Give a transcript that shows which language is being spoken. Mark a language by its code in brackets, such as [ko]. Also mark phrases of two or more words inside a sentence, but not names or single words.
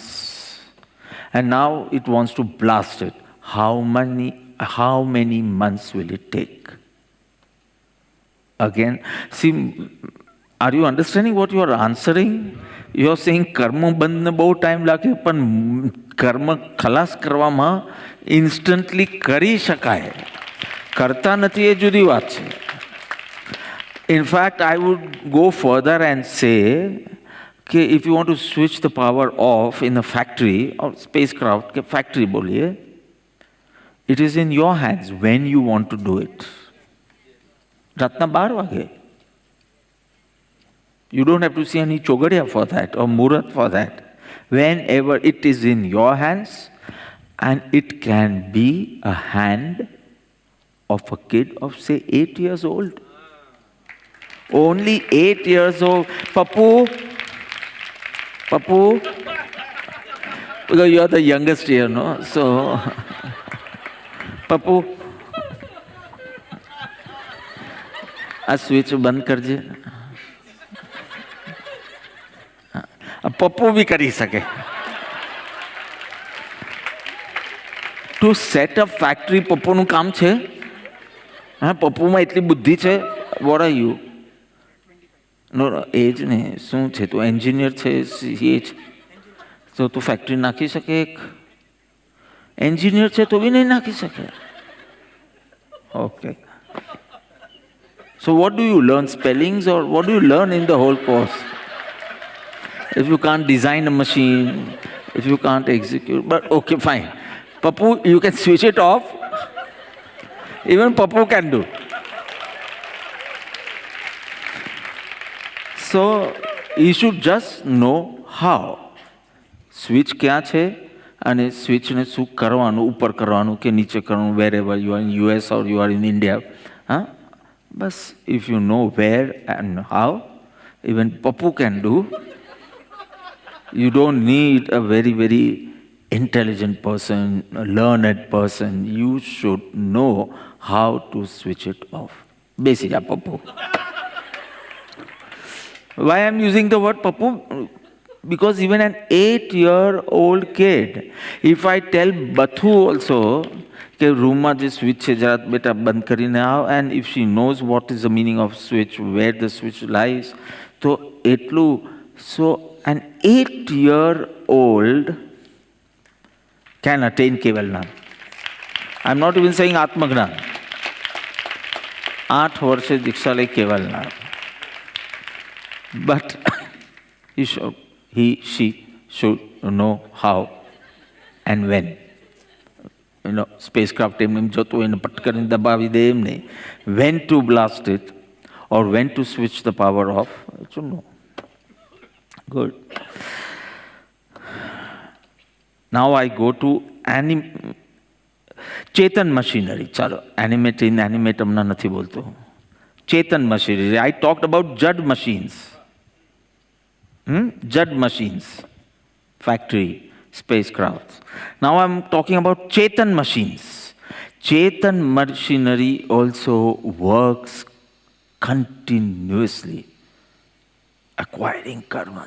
[en] And now it wants to blast it. How many months will it take? Again, see, are you understanding what you are answering? You are saying [hi] कर्म बांधने बहुत टाइम लगे, [gu] પણ કર્મ ખલાસ કરવામાં instantly કરી શકાય. કરતા નથી એ જુદી વાત છે. [en] In fact, I would go further and say, okay, if you want to switch the power off in a factory or spacecraft, factory boliye, it is in your hands when you want to do it. [gu] રાતના 12 વાગે. [en] You don't have to see any chogadia for that or murat for that. Whenever it is in your hands, and it can be a hand of a kid of, say, 8 years old. Only 8 years old. Papu, because you are the youngest here, no? So, Papu, [gu] આ સ્વિચ બંધ કરજે. પપ્પુ બી કરી શકે. [en] to set up factory [gu] પપ્પુનું કામ છે. પપ્પુમાં એટલી બુદ્ધિ છે. [en] what are you? [gu] નો એજ ને શું છે? તું એન્જિનિયર છે, સીએ છે, તો તું ફેક્ટરી નાખી શકે? એક એન્જિનિયર છે તો બી નહીં નાખી શકે. ઓકે. [en] So what do you learn? Spellings, or what do you learn in the whole course? If you can't design a machine, if you can't execute, but okay, fine. Papu, you can switch it off. Even Papu can do. So you should just know how. [gu] Switch kya છે અને સ્વિચને શું કરવાનું, ઉપર કરવાનું કે નીચે કરવાનું, [en] wherever you are in US or you are in India. But if you know where and how, even Papu can do. You don't need a very, very intelligent person, a learned person. You should know how to switch it off. Basically, Papu. Why I'm using the word Papu? Because even an 8-year-old kid, if I tell Bathu also, [gu] કે રૂમમાં જે સ્વિચ છે જરા બેટા બંધ કરીને આવ, [en] and if she knows what is the meaning of switch, where the switch lies, [gu] તો એટલું. [en] So an 8-year-old can attain Kevalnan. I'm not even saying Atmagnan. [gu] 8 વર્ષે દીક્ષા લઈ કેવલનાથ. [en] But she should know how and when. [gu] Spacecraft એમ જતો એને પટ કરીને દબાવી દે એમ નહીં. [en] When to blast it or when to switch the power off, I should know. Good. Now I go to [gu] ચેતન મશીનરી, ચાલો [en] animate inanimate [gu] હમણાં નથી બોલતો. ચેતન મશીનરી. [en] I talked about Judd machines. Judd machines, factory, spacecrafts. Now I'm talking about Chetan machines. Chetan machinery also works continuously, acquiring karmas.